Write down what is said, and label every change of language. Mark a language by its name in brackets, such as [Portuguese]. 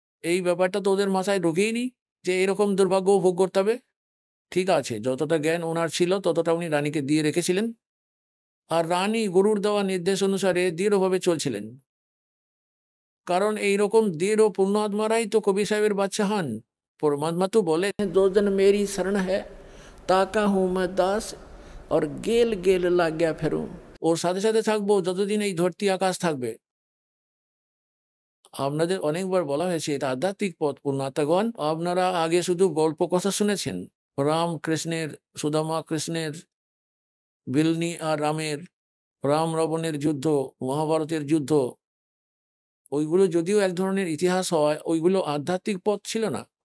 [Bangla] এই ব্যাপারটা তো ওদের মাথায় ঢুকেইনি যে এরকম দুর্ভাগ্য ভোগ করতে হবে। ঠিক আছে, যতটা জ্ঞান ওনার ছিল ততটা উনি রানীকে দিয়ে রেখেছিলেন, আর রানী গুরুর দেওয়া নির্দেশ অনুসারে দৃঢ়ভাবে চলছিলেন। কারণ এইরকম দৃঢ় পূর্ণ আত্মারাই তো কবি সাহেবের বাচ্চা হন। [Hindi] परमात्मा तो बोले, दो दिन मेरी शरण है, ताका हूँ मैं दास, और गेल गेल लाग गया फिरूं। [Bangla] ওর সাথে সাথে থাকবো যতদিন এই ধরতি আকাশ থাকবে। আপনাদের অনেকবার বলা হয়েছে এটা আধ্যাত্মিক পথ পূর্ণাত্মাগণ। আপনারা আগে শুধু গল্প কথা শুনেছেন, রাম কৃষ্ণের, সুদামা কৃষ্ণের, বিলনি আর রামের, রাম রাবণের যুদ্ধ, মহাভারতের যুদ্ধ, ওইগুলো যদিও এক ধরনের ইতিহাস হয়, ওইগুলো আধ্যাত্মিক পথ ছিল না।